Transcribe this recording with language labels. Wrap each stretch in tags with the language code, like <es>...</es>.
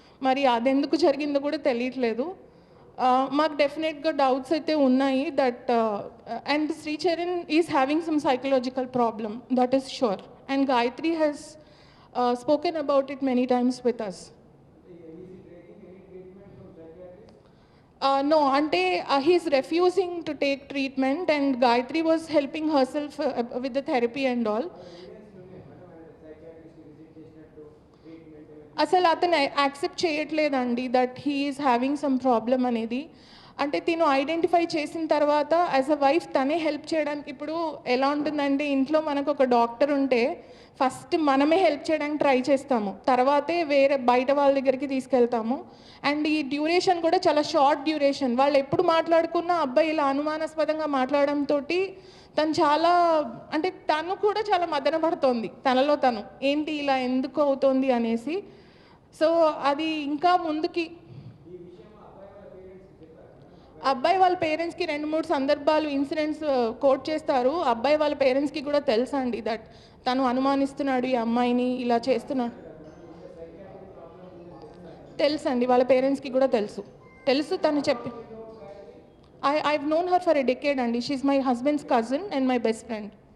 <te>మరి అదెందుకు జరిగిందో కూడా తెలియట్లేదు. మాకు డెఫినెట్గా డౌట్స్ అయితే ఉన్నాయి</te> <en>That and Sricharan is having some psychological problem, that is sure. And Gayatri has spoken about it many times with us. No, అంటే he's refusing to take treatment and Gayatri was helping herself with the therapy and all.</en> <te>అసలు అతను accept చేయట్లేదండి</te> <en>that he is having some problem</en> <te>అనేది. అంటే తిను identify చేసిన తర్వాత</te> <en>as a wife</en> <te>తనే హెల్ప్ చేయడానికి, ఇప్పుడు ఎలా ఉంటుందంటే ఇంట్లో మనకు ఒక డాక్టర్ ఉంటే ఫస్ట్ మనమే హెల్ప్ చేయడానికి ట్రై చేస్తాము, తర్వాతే వేరే బయట వాళ్ళ దగ్గరికి తీసుకెళ్తాము. అండ్ ఈ డ్యూరేషన్ కూడా చాలా షార్ట్ డ్యూరేషన్. వాళ్ళు ఎప్పుడు మాట్లాడుకున్నా అబ్బాయి ఇలా అనుమానాస్పదంగా మాట్లాడడంతో తను చాలా, అంటే తను కూడా చాలా మదన పడుతోంది తనలో తను, ఏంటి ఇలా ఎందుకు అవుతోంది అనేసి. సో అది ఇంకా ముందుకి అబ్బాయి వాళ్ళ పేరెంట్స్కి 2-3 సందర్భాలు ఇన్సిడెంట్స్ కోట్ చేస్తారు. అబ్బాయి వాళ్ళ పేరెంట్స్కి కూడా తెలుసా అండి దట్ తను అనుమానిస్తున్నాడు ఈ అమ్మాయిని, ఇలా చేస్తున్నాడు తెలుసు అండి, వాళ్ళ పేరెంట్స్కి కూడా తెలుసు తను చెప్పి.</te> <en>I've known her for a decade అండి. She's my husband's cousin and my best friend.</en>